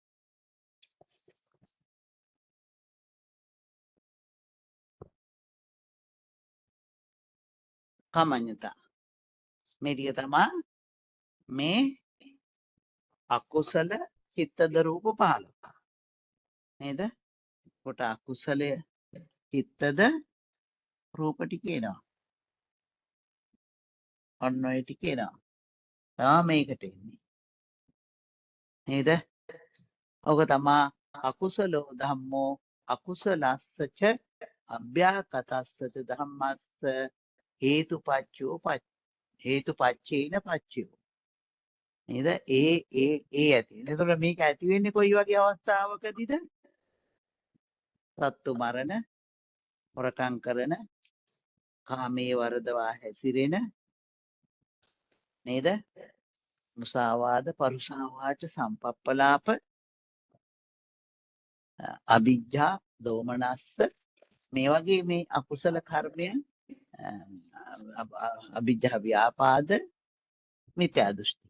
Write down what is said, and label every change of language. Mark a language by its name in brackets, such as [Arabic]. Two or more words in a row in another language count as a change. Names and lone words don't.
[Sinhala] කමඤ්ඤතා මේ ටික තමයි මේ අකුසල චිත්තද රූප 15 නේද? කොට අකුසලය චිත්තද රූප ටික එනවා. ඔන්න ඔය ටික එනවා. තමයි මේකට එන්නේ. නේද? ඔක තමයි [Pali] අකුසලෝ ධම්මෝ අකුසලස්සච අභ්‍යාකතස්සච ධම්මස්ස හේතුපච්චෝ හේතුපච්චේන පච්චයෝ. [Sinhala] නේද? ඒ ඇති. එතකොට මේක ඇති වෙන්නේ කොයි වගේ අවස්ථාවකදීද? සත්තු මරණ, හොරකම් කරන, කාමයේ වරදවා හැසිරෙන නේද? මුසාවාද, පරුසාවාච, සම්පප්පලාප, අවිජ්ජා, දෝමනස්ස මේ වගේ මේ අකුසල කර්මයන් අවිජ්ජා ව්‍යාපාද මිත්‍යා දෘෂ්ටි.